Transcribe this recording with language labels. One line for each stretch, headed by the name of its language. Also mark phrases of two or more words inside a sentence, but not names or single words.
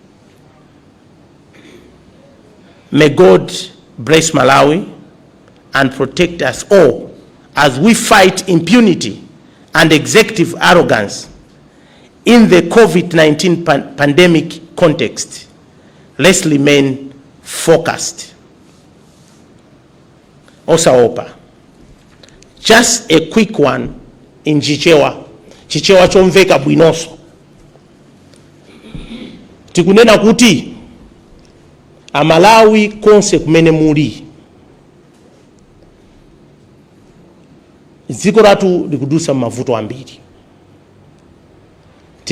English: May God bless Malawi and protect us all as we fight impunity and executive arrogance in the COVID-19 pandemic context. Let's remain focused. Osaopa. Just a quick one in Chichewa.
Nyanja: Chichewa chomveka bwinoso. Tikunena kuti Amalawi konse kumene muli. Dziko lathu likudusa mavuto ambiri.